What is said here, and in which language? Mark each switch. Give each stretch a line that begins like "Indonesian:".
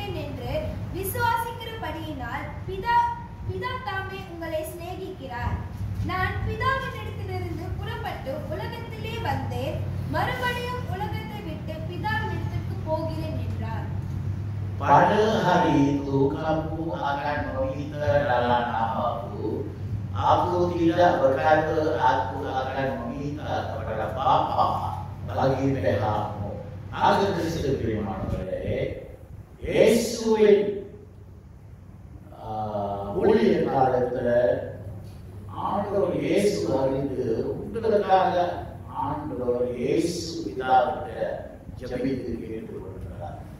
Tamil: ஏனென்றால் பிதா தாமே உங்களை சிநேகிக்கிறார். நான் பிதாவினிடத்திலிருந்து புறப்பட்டு உலகத்திலே வந்தேன், மறுபடியும் உலகத்தை விட்டு பிதாவினிடத்திற்கு போகிறேன் என்றார்.
Malay: Pada hari itu kamu akan meminta dalam namaku. Aku tidak berkata aku akan meminta kepada Bapa bagi pihakmu. Agar kesepimanoleh Yesuin
Tamil: ஊழிய காலத்துல ஆண்டவர் இயேசு அறிந்து உங்களுக்காக ஆண்டவர் இயேசு பிதாவிட்ட ஜெபித்து கேட்டுக்கொள்கிறார்.